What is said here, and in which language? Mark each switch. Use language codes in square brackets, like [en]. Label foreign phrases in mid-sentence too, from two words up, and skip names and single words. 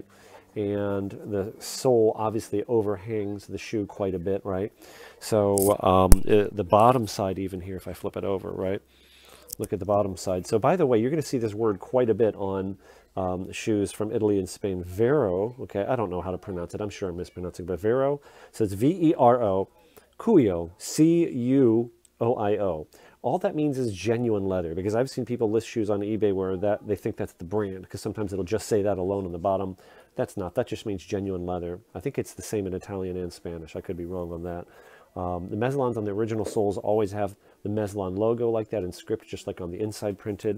[en] And the sole obviously overhangs the shoe quite a bit, right? So the bottom side even here, if I flip it over, right? Look at the bottom side. So by the way, you're going to see this word quite a bit on shoes from Italy and Spain. Vero, okay, I don't know how to pronounce it. I'm sure I'm mispronouncing, but Vero, so it's V-E-R-O, Cuoio, C-U-O-I-O. All that means is genuine leather, because I've seen people list shoes on eBay where they think that's the brand, because sometimes it'll just say that alone on the bottom. That's not. That just means genuine leather. I think it's the same in Italian and Spanish. I could be wrong on that. The Mezlans on the original soles always have the Mezlan logo like that in script, just like on the inside printed.